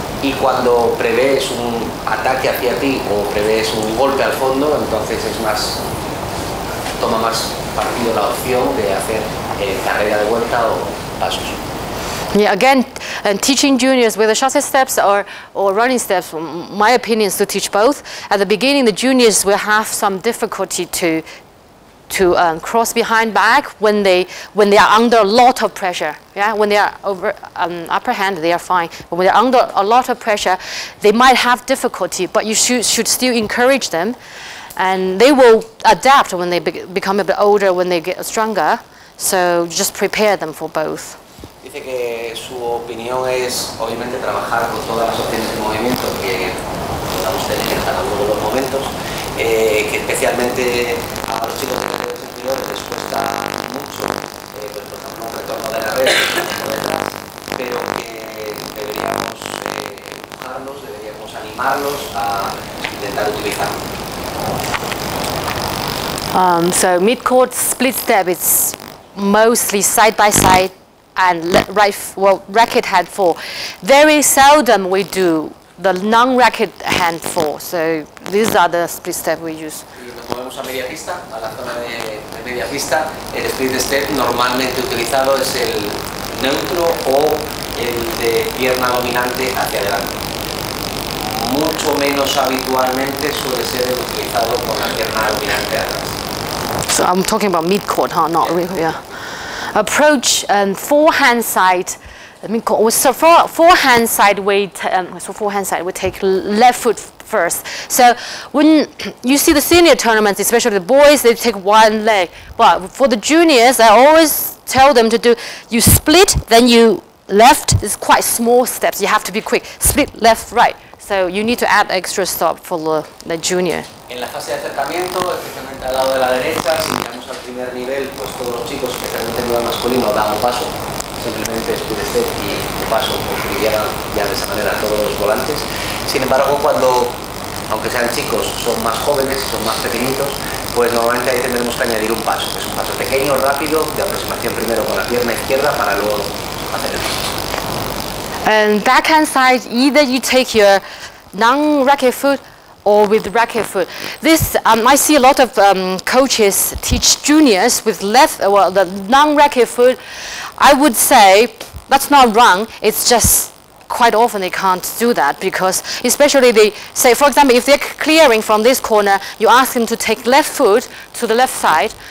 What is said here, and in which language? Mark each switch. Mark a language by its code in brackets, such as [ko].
[es] Y cuando prevés un ataque hacia ti o prevés un golpe al fondo, entonces toma más partido la opción de hacer carrera de vuelta o pasos. [en] Yeah, again, teaching juniors whether shuttle steps or running steps, my opinion is to teach both. At the beginning, the juniors will have some difficulty to cross behind back when they are under a lot of pressure. Yeah, when they are over upper hand, they are fine. But when they're under a lot of pressure, they might have difficulty. But you should still encourage them, and they will adapt when they become a bit older, when they get stronger. So just prepare them for both. [es] Dice que su opinión es, obviamente, trabajar con todas las opciones de movimiento que podamos tener en cada uno de los momentos, que especialmente a los chicos de categorías inferiores les cuesta mucho, por ejemplo, un retorno de la red, pero que deberíamos empujarlos, deberíamos animarlos a intentar utilizarlo. [en] So mid-court split step is mostly side by side and racket hand four. Very seldom we do the non-racket hand four. So these are the split step we use. [es] Y nos movemos a media pista, a la zona de media pista. El split step normalmente utilizado es el neutro o el de pierna dominante hacia adelante. Mucho menos habitualmente suele ser el utilizado con la pierna dominante atrás. [en] So I'm talking about mid-court, huh? Not really, yeah. Approach forehand side. So forehand side we take left foot first. So when you see the senior tournaments, especially the boys, they take one leg. But for the juniors, I always tell them to do, you split, then you left. It's quite small steps. You have to be quick. Split left, right. So you need to add extra stop for the junior. [es] En la fase de acercamiento, especialmente al lado de la derecha, si llegamos al primer nivel, pues todos los chicos, especialmente en el nivel masculino, dan un paso, simplemente split step y un paso, porque llegan ya de esa manera todos los volantes. Sin embargo, cuando, aunque sean chicos, son más jóvenes, son más pequeñitos, pues normalmente ahí tendremos que añadir un paso, que es un paso pequeño, rápido, de aproximación primero con la pierna izquierda para luego hacer el paso. [en] And backhand side, either you take your non-racket foot or with racket foot. This I see a lot of coaches teach juniors with the non-racket foot. I would say that's not wrong. It's just quite often they can't do that because, especially they say, for example, if they're clearing from this corner, you ask them to take left foot to the left side.